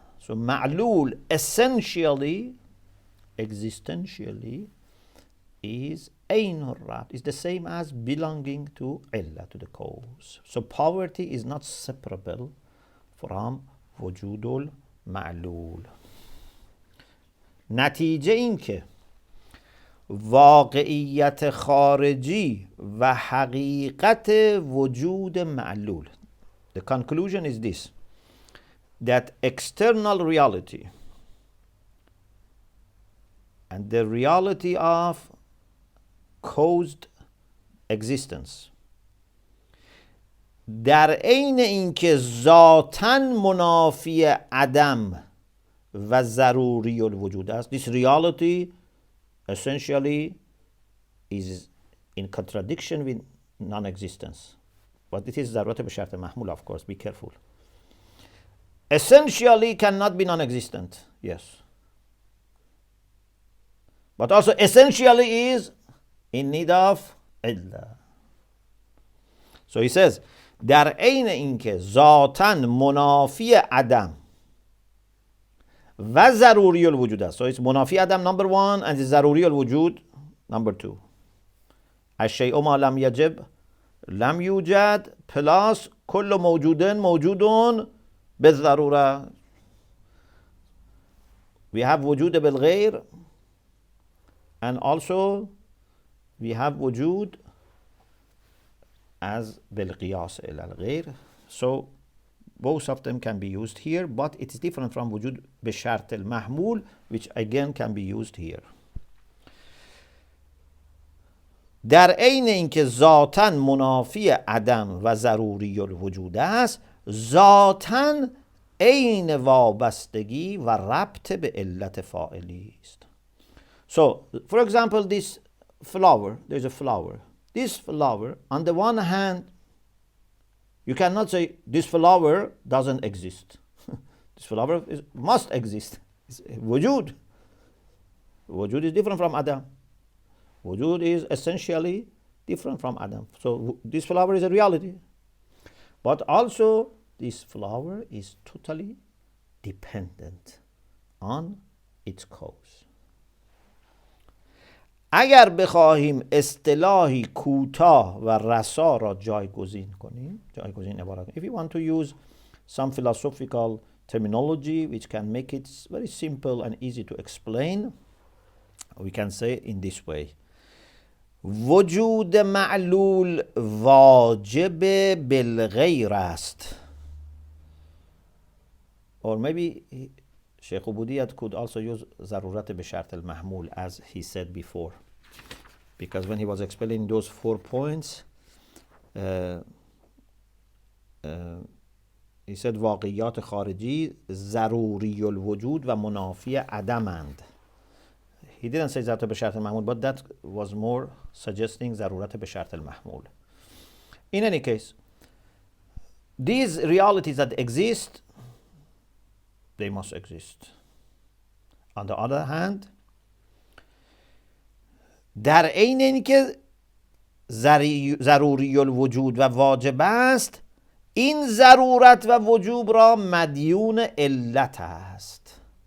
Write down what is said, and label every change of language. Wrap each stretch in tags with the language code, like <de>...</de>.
<en>So ma'lul essentially, existentially, is ayn rabt, is the same as belonging to illa, to the cause. So poverty is not separable from وجود المعلول.</en> <fa>نتیجه این که واقعیت خارجی و حقیقت وجود معلول.</fa> <en>The conclusion is this, that external reality and the reality of caused existence در عین اینکه ذاتاً منافی عدم و ضروری الوجود است. This reality essentially is in contradiction with non-existence. But it is ضرورت به شرط محمول, of course, be careful. Essentially cannot be non-existent, yes. But also essentially is in need of illa. So he says, در عین اینکه ذاتاً منافی عدم و ضروری الوجود است. So it's منافی عدم number one and ضروری الوجود number two.</en> <ar>الشیء ما لم یجب لم یوجد plus کل موجود موجود بالضروره.</ar> <en>We have وجود بالغیر and also we have وجود as بالقياس إلى الغير. So both of them can be used here, but it is different from وجود بشرط المحمول, which again can be used here.</en> <fa>در عین اینکه ذاتاً منافی عدم و ضروری الوجود است، ذاتاً عین وابستگی و ربط به علت فاعلی است.</fa> <en>So, for example, this flower, there's a flower. This flower, on the one hand, you cannot say this flower doesn't exist. This flower must exist. It's wujud. Wujud is different from Adam. Wujud is essentially different from Adam. So this flower is a reality. But also, this flower is totally dependent on its cause. اگر بخواهیم اصطلاحی کوتاه و رسا را جایگزین کنیم، جایگزین عبارت کنیم. If you want to use some philosophical terminology which can make it very simple and easy to explain, we can say in this way.</en> <fa>وجود معلول واجب بالغیر است.</fa> <en>Or maybe Sheikh Ubudiyat could also use ضرورت به شرط المحمول as he said before. Because when he was explaining those 4 points, he said واقعیات خارجی ضروری الوجود و منافی عدمند. He didn't say ضرورت به شرط المحمول, but that was more suggesting ضرورت به شرط المحمول. In any case, these realities that exist, they must exist.</en> <fa>On the other hand, در عین اینکه ضروری الوجود و واجب است، این ضرورت و وجوب را مدیون علت است.</fa>